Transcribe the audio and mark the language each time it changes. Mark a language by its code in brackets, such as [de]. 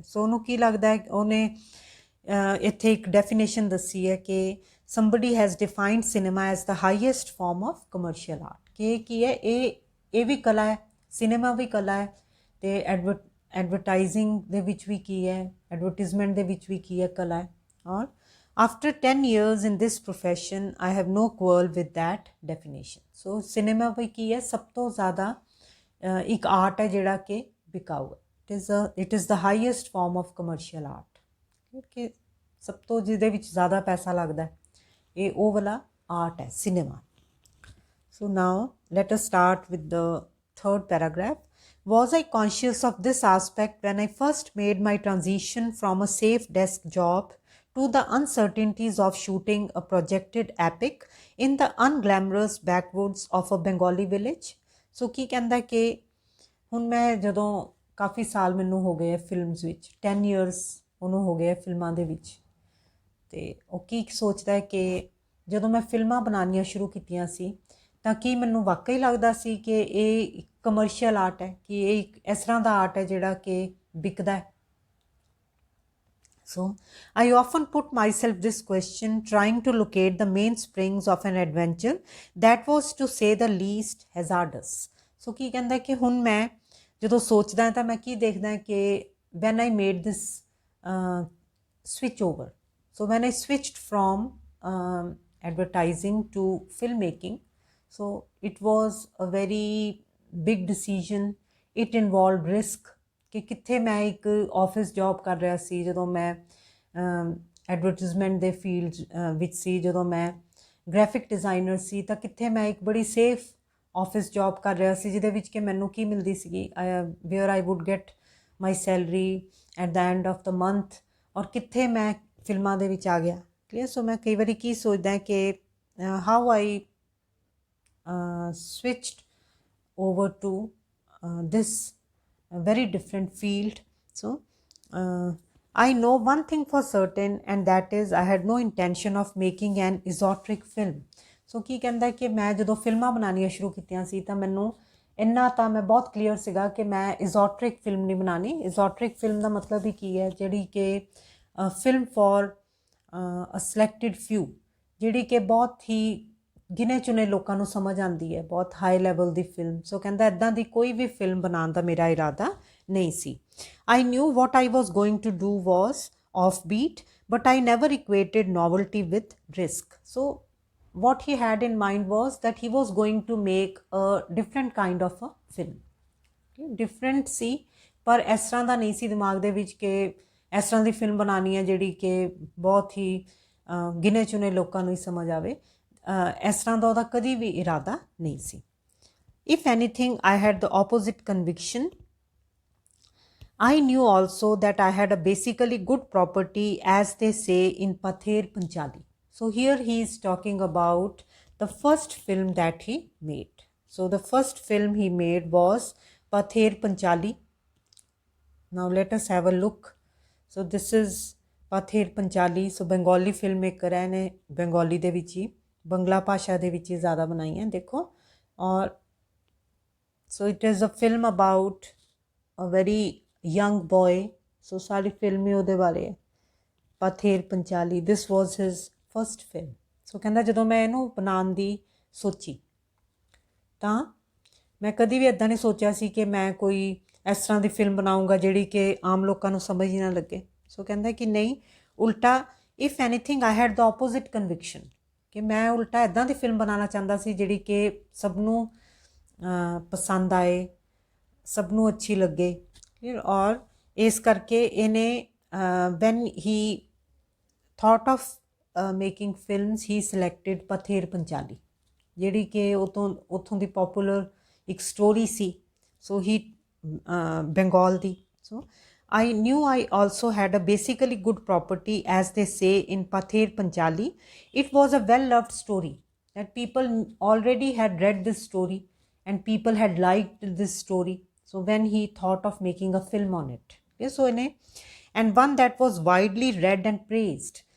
[pa] ਸੋ ਉਹਨੂੰ ਕੀ ਲੱਗਦਾ ਹੈ, ਉਹਨੇ ਇੱਥੇ ਇੱਕ ਡੈਫੀਨੇਸ਼ਨ ਦੱਸੀ ਹੈ ਕਿ [en] somebody has defined cinema as the highest form of commercial art। [pa] ਕਿ ਕੀ ਹੈ, ਇਹ ਵੀ ਕਲਾ ਹੈ, ਸਿਨੇਮਾ ਵੀ ਕਲਾ ਹੈ ਅਤੇ ਐਡਵਰਟਾਈਜ਼ਿੰਗ ਦੇ ਵਿੱਚ ਵੀ ਕੀ ਹੈ, ਐਡਵਰਟੀਜ਼ਮੈਂਟ ਦੇ ਵਿੱਚ ਵੀ ਕੀ ਹੈ, ਕਲਾ ਹੈ। [en] ਔਰ after 10 years in this profession I have no quarrel with that definition। [pa] So cinema ਵੀ ਕੀ ਹੈ, ਸਭ ਤੋਂ ਜ਼ਿਆਦਾ ਇੱਕ ਆਰਟ ਹੈ ਜਿਹੜਾ ਕਿ ਵਿਕਾਊ ਹੈ। [en] It is the highest form of commercial art. [pa] ਕਿ ਸਭ ਤੋਂ ਜਿਹਦੇ ਵਿੱਚ ਜ਼ਿਆਦਾ ਪੈਸਾ ਲੱਗਦਾ ਇਹ ਉਹ ਵਾਲਾ ਆਰਟ ਹੈ, cinema. [en] So now let us start with the third paragraph. Was I conscious of this aspect when I first made my transition from a safe desk job to the uncertainties of shooting a projected epic in the unglamorous backwoods of a Bengali village? [pa] ਸੋ ਕੀ ਕਹਿੰਦਾ ਕਿ ਹੁਣ ਮੈਂ ਜਦੋਂ ਕਾਫੀ ਸਾਲ ਮੈਨੂੰ ਹੋ ਗਏ films ਵਿੱਚ, 10 years ਉਹਨੂੰ ਹੋ ਗਏ ਫਿਲਮਾਂ ਦੇ ਵਿੱਚ, ਅਤੇ ਉਹ ਕੀ ਸੋਚਦਾ ਹੈ ਕਿ ਜਦੋਂ ਮੈਂ ਫਿਲਮਾਂ ਬਣਾਉਣੀਆਂ ਸ਼ੁਰੂ ਕੀਤੀਆਂ ਸੀ ਤਾਂ ਕੀ ਮੈਨੂੰ ਵਾਕਈ ਲੱਗਦਾ ਸੀ ਕਿ ਇਹ ਕਮਰਸ਼ੀਅਲ ਆਰਟ ਹੈ, ਕਿ ਇਹ ਇੱਕ ਇਸ ਤਰ੍ਹਾਂ ਦਾ ਆਰਟ ਹੈ ਜਿਹੜਾ ਕਿ ਵਿਕਦਾ ਹੈ। [en] So I often put myself this question trying to locate the mainsprings of an adventure that was to say the least hazardous। [pa] ਸੋ ਕੀ ਕਹਿੰਦਾ ਕਿ ਹੁਣ ਮੈਂ ਜਦੋਂ ਸੋਚਦਾ ਤਾਂ ਮੈਂ ਕੀ ਦੇਖਦਾ ਕਿ [en] when I made this switch over, so when I switched from advertising to filmmaking, so it was a very big decision। it involved risk [pa] ਕਿ ਕਿੱਥੇ ਮੈਂ ਇੱਕ ਆਫਿਸ ਜੌਬ ਕਰ ਰਿਹਾ ਸੀ ਜਦੋਂ ਮੈਂ ਐਡਵਰਟੀਜ਼ਮੈਂਟ ਦੇ ਫੀਲਡ ਵਿੱਚ ਸੀ, ਜਦੋਂ ਮੈਂ ਗ੍ਰਾਫਿਕ ਡਿਜ਼ਾਈਨਰ ਸੀ, ਤਾਂ ਕਿੱਥੇ ਮੈਂ ਇੱਕ ਬੜੀ ਸੇਫ ਆਫਿਸ ਜੌਬ ਕਰ ਰਿਹਾ ਸੀ ਜਿਹਦੇ ਵਿੱਚ ਕਿ ਮੈਨੂੰ ਕੀ ਮਿਲਦੀ ਸੀਗੀ, [en] where I would get my salary at the end of the month, [pa] ਔਰ ਕਿੱਥੇ ਮੈਂ ਫਿਲਮਾਂ ਦੇ ਵਿੱਚ ਆ ਗਿਆ। ਕਲੀਅਰ। ਸੋ ਮੈਂ ਕਈ ਵਾਰੀ ਕੀ ਸੋਚਦਾ ਕਿ [en] How I switched over to this very different field। So I know one thing for certain, and that is I had no intention of making an esoteric film। [pa] so ਕੀ ਕਹਿੰਦਾ ਕਿ ਮੈਂ ਜਦੋਂ ਫਿਲਮਾਂ ਬਣਾਉਣੀਆਂ ਸ਼ੁਰੂ ਕੀਤੀਆਂ ਸੀ ਤਾਂ ਮੈਨੂੰ ਇੰਨਾ ਤਾਂ ਮੈਂ ਬਹੁਤ ਕਲੀਅਰ ਸੀਗਾ ਕਿ ਮੈਂ esoteric ਫਿਲਮ ਨਹੀਂ ਬਣਾਉਣੀ। esoteric ਫਿਲਮ ਦਾ ਮਤਲਬ ਹੀ ਕੀ ਹੈ, ਜਿਹੜੀ ਕਿ [en] film for a selected few, [pa] ਜਿਹੜੀ ਕਿ ਬਹੁਤ ਹੀ ਗਿਣੇ ਚੁਣੇ ਲੋਕਾਂ ਨੂੰ ਸਮਝ ਆਉਂਦੀ ਹੈ, ਬਹੁਤ ਹਾਈ ਲੈਵਲ ਦੀ ਫਿਲਮ। ਸੋ ਕਹਿੰਦਾ ਇੱਦਾਂ ਦੀ ਕੋਈ ਵੀ ਫਿਲਮ ਬਣਾਉਣ ਦਾ ਮੇਰਾ ਇਰਾਦਾ ਨਹੀਂ ਸੀ। [en] I knew what I was going to do was off beat, but I never equated novelty with risk. So what he had in mind was that he was going to make a different kind of a film। [pa] different ਸੀ, ਪਰ ਇਸ ਤਰ੍ਹਾਂ ਦਾ ਨਹੀਂ ਸੀ ਦਿਮਾਗ ਦੇ ਵਿੱਚ ਕਿ ਇਸ ਤਰ੍ਹਾਂ ਦੀ ਫਿਲਮ ਬਣਾਉਣੀ ਹੈ ਜਿਹੜੀ ਕਿ ਬਹੁਤ ਹੀ ਗਿਣੇ ਚੁਣੇ ਲੋਕਾਂ ਨੂੰ ਹੀ ਸਮਝ ਆਵੇ। ਇਸ ਤਰ੍ਹਾਂ ਦਾ ਉਹਦਾ ਕਦੀ ਵੀ ਇਰਾਦਾ ਨਹੀਂ ਸੀ। [en] if anything I had the opposite conviction। I knew also that I had a basically good property, as they say in Pather Panchali। So here he is talking about the first film that he made। So the first film he made was Pather Panchali। Now let us have a look। So this is Pather Panchali। [pa] So Bengali filmmaker [hi] है ने, [pa] बंगाली ਦੇ ਵਿੱਚ ਹੀ, ਬੰਗਲਾ ਭਾਸ਼ਾ ਦੇ ਵਿੱਚ ਹੀ ਜ਼ਿਆਦਾ ਬਣਾਈ ਹੈ। ਦੇਖੋ [en] और so it is a film about a very young boy. [pa] So [hi] सारी फिल्म ही [pa] ਉਹਦੇ ਬਾਰੇ ਹੈ। [en] Pather Panchali, this was his first film. [pa] So ਕਹਿੰਦਾ ਜਦੋਂ ਮੈਂ ਇਹਨੂੰ ਬਣਾਉਣ ਦੀ ਸੋਚੀ ਤਾਂ ਮੈਂ ਕਦੀ ਵੀ ਇੱਦਾਂ ਨਹੀਂ ਸੋਚਿਆ ਸੀ ਕਿ ਮੈਂ ਕੋਈ ਇਸ ਤਰ੍ਹਾਂ ਦੀ ਫਿਲਮ ਬਣਾਊਂਗਾ ਜਿਹੜੀ ਕਿ ਆਮ ਲੋਕਾਂ ਨੂੰ ਸਮਝ ਹੀ ਨਾ ਲੱਗੇ। ਸੋ ਕਹਿੰਦਾ ਕਿ ਨਹੀਂ, ਉਲਟਾ [en] if anything I had the opposite conviction, [pa] ਕਿ ਮੈਂ ਉਲਟਾ ਇੱਦਾਂ ਦੀ ਫਿਲਮ ਬਣਾਉਣਾ ਚਾਹੁੰਦਾ ਸੀ ਜਿਹੜੀ ਕਿ ਸਭ ਨੂੰ ਪਸੰਦ ਆਏ, ਸਭ ਨੂੰ ਅੱਛੀ ਲੱਗੇ। ਔਰ ਇਸ ਕਰਕੇ ਇਹਨੇ [en] when he thought of making films he selected [pa] ਪਥੇਰ Panchali, ਜਿਹੜੀ ਕਿ ਉੱਥੋਂ ਦੀ ਪੋਪੂਲਰ ਇੱਕ story ਸੀ। So he Bengal ਦੀ। [en] So I knew I also had a basically good property, as they say in Pather Panchali. It was a well-loved story that people already had read this story and people had liked this story. So when he thought of making a film on it, okay, so and one that was widely read and praised.